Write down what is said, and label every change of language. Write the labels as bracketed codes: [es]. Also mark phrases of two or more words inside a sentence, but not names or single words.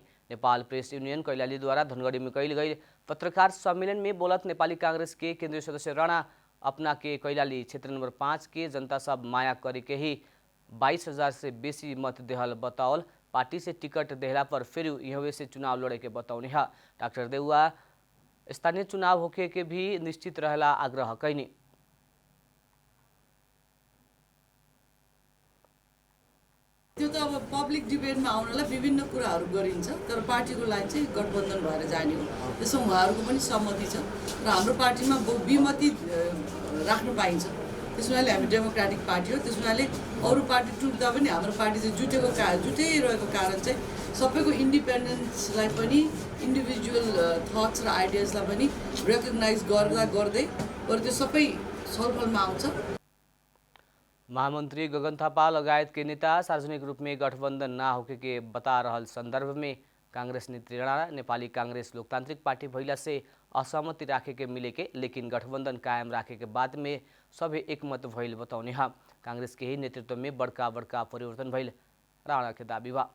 [bho] नेपाल प्रेस यूनियन कैलाली द्वारा धनगढ़ी में कैल गई पत्रकार सम्मेलन में बोलत नेपाली कांग्रेस के केंद्रीय सदस्य राणा अपना के कैलाली क्षेत्र नंबर 5 के जनता सब माया करे के ही 22,000 से बेसी मत देहल बतावल पार्टी से टिकट देहला पर फिर यहाँ से चुनाव लड़े के बतौनी है। डॉक्टर देउवा स्थानीय चुनाव होके के भी निश्चित रहला आग्रह कैनी। [ne] त्यो त अब [en] public debateमा [ne] आउनलाई विभिन्न कुराहरू गरिन्छ तर पार्टीको लागि चाहिँ गठबन्धन भएर जाने हो। त्यसमा उहाँहरूको पनि सहमति छ र हाम्रो पार्टीमा बहुविमति राख्न पाइन्छ। त्यसैले हामी [en] democratic party [ne] हो। त्यसैले अरू पार्टी टुट्दा पनि हाम्रो पार्टी चाहिँ जुटिरहेको कारण चाहिँ सबैको इन्डिपेन्डेन्सलाई पनि [en] individual thoughts [ne] र आइडियाजलाई पनि रेकग्नाइज गर्दै अरू त्यो सबै छलफलमा आउँछ। [bho] महामंत्री गगन थापा लगायत के नेता सार्वजनिक रूप में गठबंधन ना होके के बता रहल संदर्भ में कांग्रेस नेत्री राणा नेपाली कांग्रेस लोकतांत्रिक पार्टी भइला से असहमति राखे के मिले के लेकिन गठबंधन कायम राखे के बाद में सभी एकमत भइल बतौनी है। कांग्रेस के ही नेतृत्व में बड़का बड़का परिवर्तन भइल राणा के दावी बा।